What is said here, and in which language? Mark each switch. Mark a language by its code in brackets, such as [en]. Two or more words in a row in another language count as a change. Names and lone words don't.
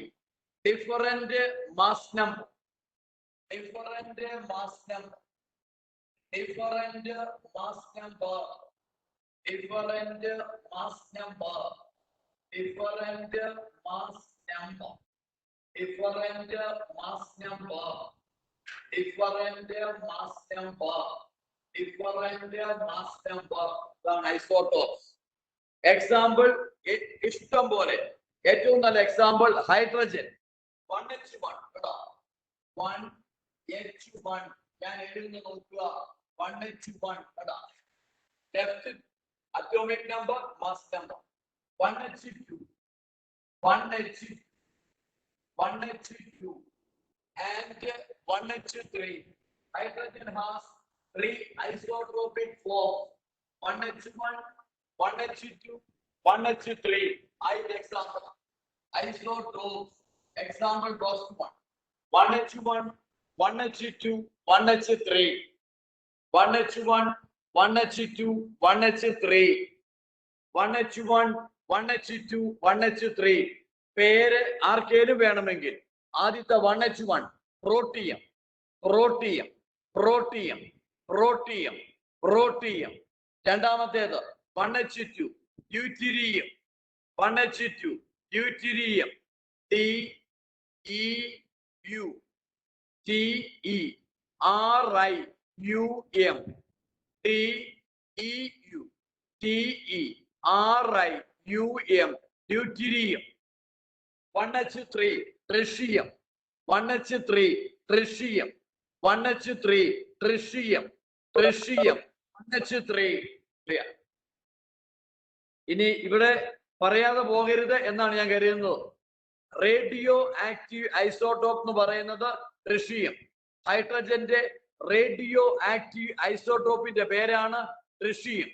[en] different mass number, different mass number, different mass number, different mass number, different mass number, different mass number, different mass number, different mass number. Isotopes. Example, [ml] ഇഷ്ടം പോലെ. ഏറ്റവും നല്ല എക്സാമ്പിൾ ഹൈഡ്രജൻ 1H1. 1H1 ഞാൻ എഴുതുന്ന നോക്കുക. [en] 1H1 left atomic number, mass number. 1H2, 1H2, 1H2 and 1H3. Hydrogen has 3 isotopic forms. 1H1, 1H2, 1H3. Example. Isotopes. Example goes to 1H1, 1H2, 1H3. 1H1, 1H2, 1H3. 1H1, 1H2, 1H3. [ml] പേര് ആർക്കേലും വേണമെങ്കിൽ ആദ്യത്തെ 1H1 പ്രോട്ടിയം, പ്രോട്ടിയം, പ്രോട്ടിയം, പ്രോട്ടിയം, പ്രോട്ടിയം. രണ്ടാമത്തേത് 1H2 ഡ്യൂറ്റീരിയം, 1H2 ഡ്യൂറ്റീരിയം. [en] TEU, TERIUM, TEU, TERIUM, deuterium. 1H3 tritium, 1H3 tritium, 1H3 tritium, tritium, 1H3. [ml] ഇനി ഇവിടെ പറയാതെ പോകരുത് എന്നാണ് ഞാൻ കരുതുന്നത്. [en] radio active isotope [ml] എന്ന് പറയുന്നത് ട്രിഷിയം. ഹൈഡ്രജന്റെ [en] radio active [ml] ഐസോട്ടോപ്പിന്റെ പേരാണ് ട്രിഷിയം.